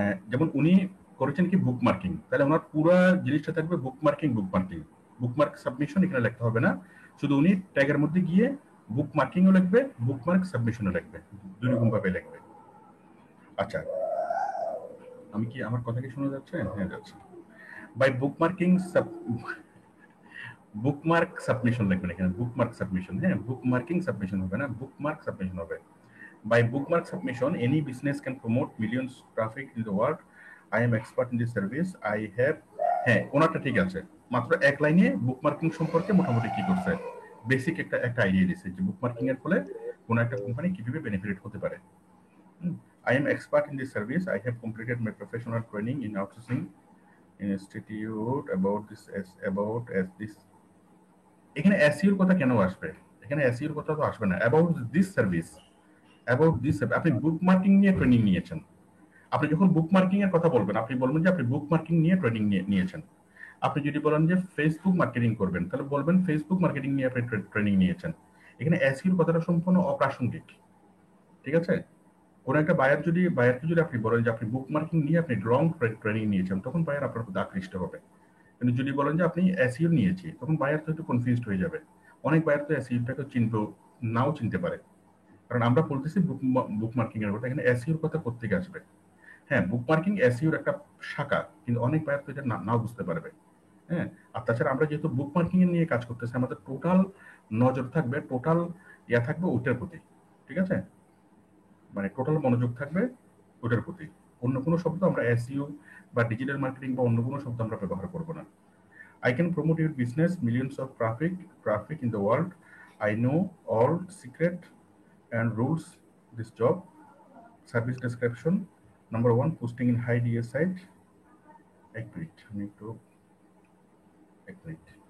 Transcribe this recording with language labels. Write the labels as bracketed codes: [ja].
[bn] যেমন উনি করেছেন কি বুক মার্কিং, তাহলে ওনার পুরো জিনিসটা থাকবে বুক মার্কিং, বুক মার্কিং, বুকমার্ক সাবমিশন এখানে লিখতে হবে না, শুধু উনি ট্যাগের মধ্যে গিয়ে বুক মার্কিংও লিখবে, বুকমার্ক সাবমিশনও লিখবে, দুই রকম ভাবে লিখবে। আচ্ছা, আমি কি, আমার কথা কি শোনা যাচ্ছে? হ্যাঁ যাচ্ছে। বাই বুকমার্কিং বুকমার্ক সাবমিশন লিখবেন এখানে, বুকমার্ক সাবমিশন। হ্যাঁ, বুকমার্কিং সাবমিশন হবে না, বুকমার্ক সাবমিশন হবে। [en] By bookmark submission, any business can promote millions traffic in the world. I am expert in this service. I have, [bn] হ্যাঁ ওনারটা ঠিক আছে, মাত্র এক লাইনে বুকমার্কিং সম্পর্কে মোটামুটি কি করছে, বেসিক একটা আইডিয়া দিয়েছে যে বুকমার্কিং এর ফলে কোন একটা কোম্পানি কিভাবে বেনিফিট হতে পারে। [en] I am expert in this service. I have completed my professional training in outsourcing institute about this. [bn] এখানে এসইওর কথা কেন আসবে? এখানে এসইওর কথা তো আসবে না, [en] About this service. [bn] About this আপনি বুক মার্কিং নিয়ে ট্রেনিং নিয়েছেন। আপনি যখন বুক মার্কিং এর কথা বলবেন, আপনি বলবেন যে আপনি বুক মার্কিং নিয়ে ট্রেনিং নিয়েছেন। আপনি যদি বলেন যে ফেসবুক মার্কেটিং করবেন, তাহলে বলবেন ফেসবুক মার্কেটিং নিয়ে আপনি ট্রেনিং নিয়েছেন। এখানে এসইওর কথাটা সম্পূর্ণ অপ্রাসঙ্গিক, ঠিক আছে? কোন একটা বায়ারকে যদি আপনি বলেন যে আপনি বুক মার্কিং নিয়ে আপনি রং ট্রেনিং নিয়েছেন, তখন বায়ার আপনার প্রতি আকৃষ্ট হবে। কিন্তু যদি বলেন যে আপনি এসইও নিয়েছি, তখন বায়ার তো একটু কনফিউজড হয়ে যাবে। অনেক বায়ার তো এসইওটাকে নাও চিনতে পারে, কারণ আমরা বলতেছি বুক মার্কিং এর কথা, এখানে এসইওর কথা কোত্থেকে আসবে? হ্যাঁ, বুক মার্কিং এসইওর একটা শাখা, কিন্তু অনেক বায়ার তো এটা নাও বুঝতে পারবে। হ্যাঁ, আর তাছাড়া আমরা যেহেতু বুক মার্কিং এর নিয়ে কাজ করতেছি, আমাদের টোটাল নজর থাকবে, টোটাল থাকবে ওটার প্রতি, ঠিক আছে? মানে টোটাল মনোযোগ থাকবে ওটার প্রতি। অন্য কোনো শব্দ আমরা এসইও বা ডিজিটাল মার্কেটিং বা অন্য কোনো শব্দ আমরা ব্যবহার করব না। [en] I can promote your business, millions of traffic in the world. I know all secret and rules. This job, service description. Number one, posting in high DA site. [bn] এক মিনিট, আমি একটু এক মিনিট।